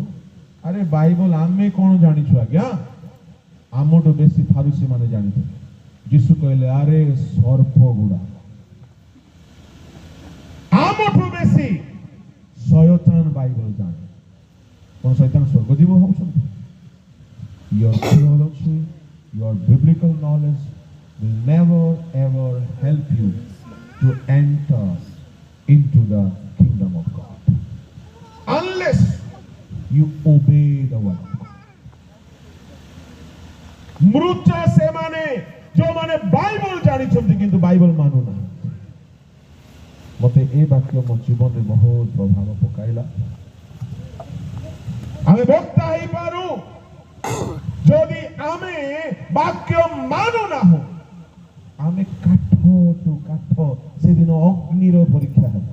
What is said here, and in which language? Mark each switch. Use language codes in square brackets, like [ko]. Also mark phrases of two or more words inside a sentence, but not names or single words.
[or] ଆରେ ବାଇବଲ ଆମେ କଣ ଜାଣିଛୁ ଆଜ୍ଞା? ଆମଠୁ ବେଶୀ ଫାରୁସି ମାନେ ଜାଣିଥିଲେ। ଯୀଶୁ କହିଲେ ଆରେ ସର୍ପ ଗୁଡା ଆମଠୁ ବେଶୀ ଶୟତାନ ବାଇବଲ ଜାଣେ। କଣ ଶୟତାନ ସ୍ୱର୍ଗଜୀବ ହଉଛନ୍ତି? [en] Your theology, your biblical knowledge will never ever help you to enter into the kingdom of God unless you obey the word of God. [or] ମୃତ ସେମାନେ ଯୋଉମାନେ ବାଇବଲ ଜାଣିଛନ୍ତି କିନ୍ତୁ ବାଇବଲ ମାନୁ ନାହିଁ। ମତେ ଏ ବାକ୍ୟ ମୋ ଜୀବନରେ ବହୁତ ପ୍ରଭାବ ପକାଇଲା। ଆମେ ବକ୍ତା ହେଇପାରୁ, ଯଦି ଆମେ ବାକ୍ୟ ମାନୁ ନାହୁଁ ଆମେ କାଠଠୁ କାଠ ସେଦିନ ଅଗ୍ନିର ପରୀକ୍ଷା ହେବ।